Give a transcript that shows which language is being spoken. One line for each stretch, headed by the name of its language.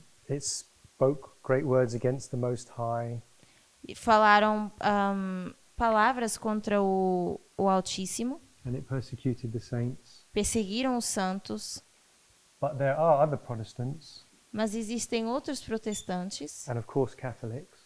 English: It spoke great words against the Most High.
Portuguese: e falaram palavras contra o Altíssimo,
English: And it persecuted the saints.
Portuguese: perseguiram os santos,
English: But there are other Protestants,
Portuguese: mas existem outros protestantes,
English: and of course Catholics,